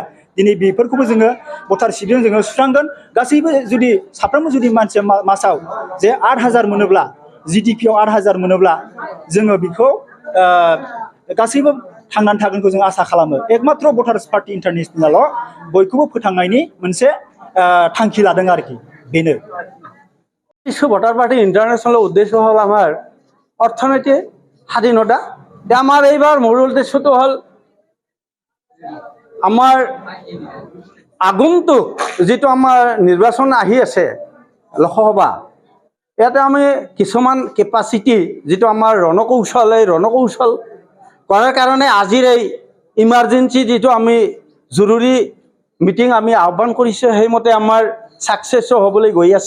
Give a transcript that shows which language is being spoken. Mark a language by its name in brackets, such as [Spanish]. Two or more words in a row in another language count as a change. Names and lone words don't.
[Bodo] दिनै बेफोरखौबो जोङो भटारशिपजों जोङो सुस्रांगोन। गासैबो जुदि साफ्रोमबो जुदि मानसिया मासाव जे 8,000 मोनोब्ला जिडिपिआव 8,000 मोनोब्ला जोङो बेखौ गासैबो थांनानै थागोनखौ जों आसा खालामो। एकमात्र भटार्स पार्टी इन्टारनेशनेलाव बयखौबो फोथांनायनि मोनसे थांखि लादों आरोखि बेनो। [Bangla] বিশ্ব ভোটার পার্টি ইন্টারন্যাশনালের উদ্দেশ্য হল আমার অর্থনৈতিক স্বাধীনতা। [Assamese] আমার এইবার মূল উদ্দেশ্যটো হল আমাৰ আগন্তুক যেটো আমাৰ নিৰ্বাচন আহি আছে লোকসভা, ইয়াতে আমি কিছুমান কেপাচিটি যেটো আমাৰ ৰণকৌশল এই ৰণকৌশল কৰাৰ কাৰণে আজিৰ এই ইমাৰ্জেঞ্চি যেটো আমি জৰুৰী মিটিং আমি আহ্বান কৰিছোঁ সেইমতে আমাৰ সাকসেসো হ'বলৈ গৈ আছে।